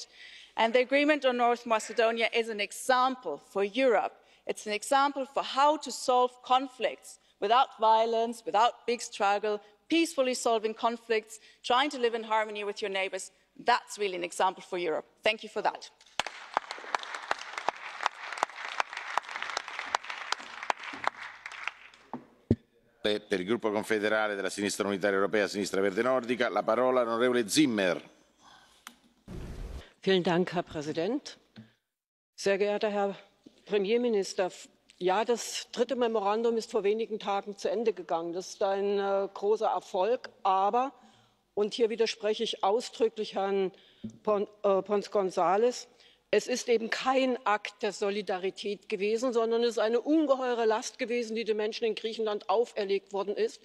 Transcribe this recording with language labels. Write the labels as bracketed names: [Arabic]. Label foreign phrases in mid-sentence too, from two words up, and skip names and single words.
[English] And the agreement on North Macedonia is an example for Europe. It's an example for how to solve conflicts without violence, without big struggle, peacefully solving conflicts, trying to live in harmony with your neighbours. That's really an example for Europe. Thank you for that. [Italian] Per il gruppo confederale della Sinistra Unitaria Europea, Sinistra Verde Nordica, la parola all'onorevole Zimmer. [German] Vielen Dank, Herr Präsident. Sehr geehrter Herr Premierminister, ja, das dritte Memorandum ist vor wenigen Tagen zu Ende gegangen. Das ist ein großer Erfolg, aber, und hier widerspreche ich ausdrücklich Herrn Pons González, es ist eben kein Akt der Solidarität gewesen, sondern es ist eine ungeheure Last gewesen, die den Menschen in Griechenland auferlegt worden ist.